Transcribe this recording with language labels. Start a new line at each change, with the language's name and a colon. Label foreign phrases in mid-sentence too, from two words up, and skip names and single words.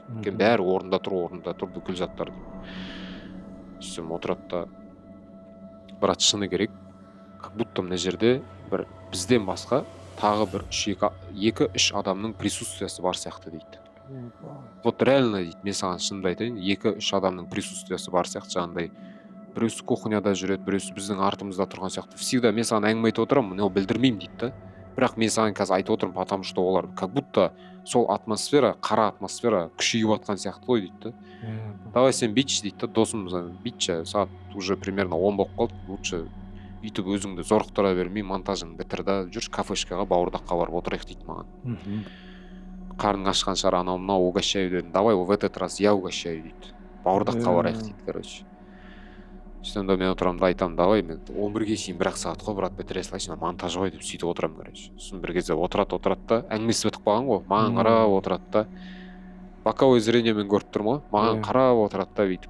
Kazakh: Өйткені бәрі орнында тұр бүкіл заттар деймін. Сөйтсем отырады да, брат, шыны керек,
Russian: как будто
Kazakh: мына жерде бір бізден басқа тағы бір 2-3 адамның присутствиясы бар сияқты дейді.
Russian: Вот реально
Kazakh: дейді, мен саған шынымды айтайын, 2-3 адамның присутствиясы бар сияқты, жаңағындай біреусі кухняда жүреді, біреусі біздің артымызда тұрған сияқты. Всегда мен саған әңгіме айтып отырамын, но білдірмеймін дейді да. Бірақ мен саған қазір айтып отырмын,
Russian: потому что
Kazakh: олар
Russian: как будто
Kazakh: сол атмосфера, қара атмосфера күшейіп жатқан сияқты ғой дейді да. Давай сен бүйтші дейді да, досым, бүйтші, сағат
Russian: уже примерно
Kazakh: 10 болып қалды, лучше үйтіп өзіңді зорықтыра бермей, монтажың бітір да, жүрші кафешкаға, бауырдаққа барып отырайық дейді маған. Қарның ашқан шығар, анау мынау угощаю дедім.
Russian: Давай в этот раз я угощаю дейді.
Kazakh: Бауырдаққа барайық дейді, короче. Сонда мен отырамын да айтамын, давай мен 11-ге шейін 1 сағат қой, брат, бітіре салайыншы, монтаж ғой деп сөйтіп отырамын, короче. Сосын бір кезде отырады да, әңгімесі бітіп қалған ғой, маған қарап отырады да,
Russian: боковой зрениемен
Kazakh: көріп тұрмын ғой, маған қарап отырады да, бүйтіп.